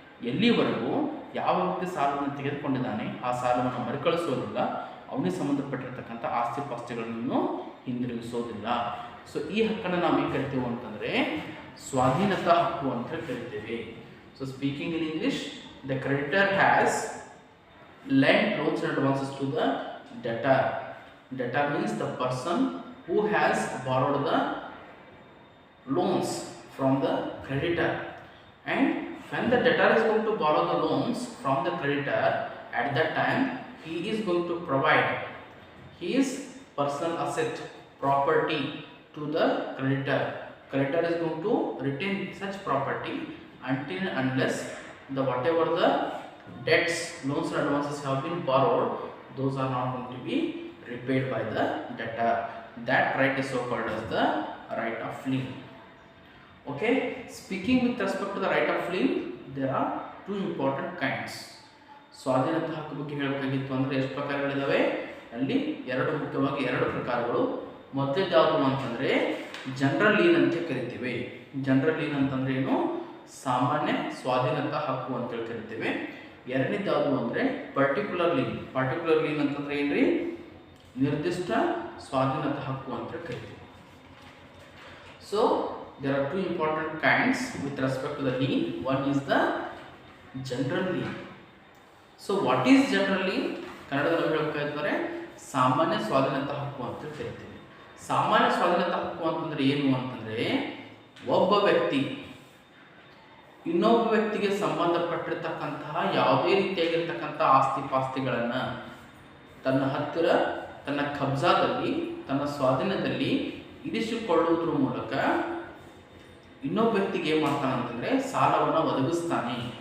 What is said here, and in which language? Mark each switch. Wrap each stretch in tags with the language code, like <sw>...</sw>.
<kn>ಎಲ್ಲಿವರೆಗೂ ಯಾವ ವ್ಯಕ್ತಿ ಸಾಲವನ್ನು ತೆಗೆದುಕೊಂಡಿದ್ದಾನೆ ಆ ಸಾಲವನ್ನು ಮರುಕಳಿಸೋದಿಲ್ಲ, ಅವನಿಗೆ ಸಂಬಂಧಪಟ್ಟಿರ್ತಕ್ಕಂಥ ಆಸ್ತಿ ಪಾಸ್ತಿಗಳನ್ನು ಹಿಂದಿರುಗಿಸೋದಿಲ್ಲ. ಸೊ ಈ ಹಕ್ಕನ್ನು ನಾವು ಏನು ಕರಿತೀವಿ ಅಂತಂದರೆ ಸ್ವಾಧೀನತಾ ಹಕ್ಕು ಅಂತ ಕರಿತೇವೆ.</kn> <en>So speaking in English, the creditor has lent loans and advances to the debtor. Debtor means the person who has borrowed the loans from the creditor, and when the debtor is going to borrow the loans from the creditor, at that time he is going to provide his personal asset, property to the creditor. Creditor is going to retain such property until and unless the whatever the debts, loans and advances have been borrowed, those are not going to be repaid by the debtor. That right is so called as the right of lien. Okay, speaking with respect to the right of lien, there are two important kinds.</en> <kn>ಸ್ವಾಧೀನತ ಹಕ್ಕು ಬಗ್ಗೆ ಹೇಳಬೇಕಾಗಿತ್ತು ಅಂದರೆ ಎಷ್ಟು ಪ್ರಕಾರಗಳಿದಾವೆ? ಅಲ್ಲಿ ಮುಖ್ಯವಾಗಿ ಎರಡು ಪ್ರಕಾರಗಳು. ಮೊದಲನೇದು ಯಾವುದು ಅಂತಂದರೆ ಜನರಲ್ ಲೀನ್ ಅಂತ ಕರಿತೀವಿ. ಜನರಲ್ ಲೀನ್ ಅಂತಂದ್ರೆ ಏನು? ಸಾಮಾನ್ಯ ಸ್ವಾಧೀನತಾ ಹಕ್ಕು ಅಂತೇಳಿ ಕರಿತೀವಿ. ಎರಡನೇದು ಯಾವುದು ಅಂದರೆ ಪರ್ಟಿಕ್ಯುಲರ್ ಲೀನ್. ಪರ್ಟಿಕ್ಯುಲರ್ ಲೀನ್ ಅಂತಂದ್ರೆ ಏನ್ರಿ? ನಿರ್ದಿಷ್ಟ ಸ್ವಾಧೀನತಾ ಹಕ್ಕು ಅಂತ ಕರಿತೀವಿ.</kn> <en>So there are two important kinds with respect to the lien. One is the general lien. So what is general lien?</en> <kn>ಕನ್ನಡದಲ್ಲಿ ಹೇಳಬೇಕಾದ್ರೆ ಸಾಮಾನ್ಯ ಸ್ವಾಧೀನತಾ ಹಕ್ಕು ಅಂತ ಕರಿತೀವಿ. ಸಾಮಾನ್ಯ ಸ್ವಾಧೀನತಾ ಹಕ್ಕು ಅಂತಂದ್ರೆ ಏನು ಅಂತಂದ್ರೆ ಒಬ್ಬ ವ್ಯಕ್ತಿ ಇನ್ನೊಬ್ಬ ವ್ಯಕ್ತಿಗೆ ಸಂಬಂಧಪಟ್ಟಿರ್ತಕ್ಕಂತಹ ಯಾವುದೇ ರೀತಿಯಾಗಿರ್ತಕ್ಕಂಥ ಆಸ್ತಿ ಪಾಸ್ತಿಗಳನ್ನು ತನ್ನ ಹತ್ತಿರ, ತನ್ನ ಕಬ್ಜಾದಲ್ಲಿ, ತನ್ನ ಸ್ವಾಧೀನದಲ್ಲಿ ಇರಿಸಿಕೊಳ್ಳುವುದರ ಮೂಲಕ ಇನ್ನೊಬ್ಬ ವ್ಯಕ್ತಿಗೆ ಏನು ಮಾಡ್ತಾನೆ ಅಂತಂದರೆ ಸಾಲವನ್ನು ಒದಗಿಸ್ತಾನೆ.</kn>